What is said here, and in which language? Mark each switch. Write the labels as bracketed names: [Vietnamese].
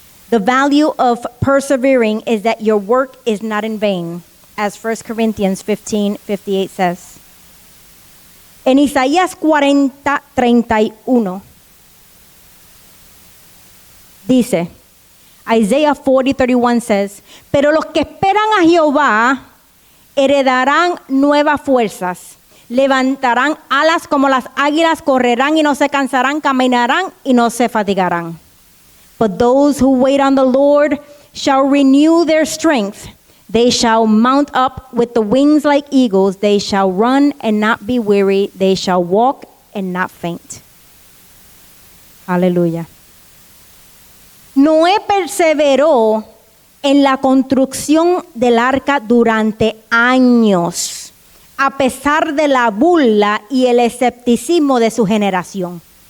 [English] The value of persevering is that your work is not in vain, as 1 Corinthians 15:58 says. [Spanish] En Isaías 40:31 dice, [English] Isaiah 40:31 says, [Spanish] pero los que esperan a Jehová heredarán nuevas fuerzas, levantarán alas como las águilas, correrán y no se cansarán, caminarán y no se fatigarán. [English] But those who wait on the Lord shall renew their strength. They shall mount up with the wings like eagles. They shall run and not be weary. They shall walk and not faint. [Spanish] Aleluya. Noé perseveró en la construcción del arca durante años, a pesar de la burla y el escepticismo de su generación.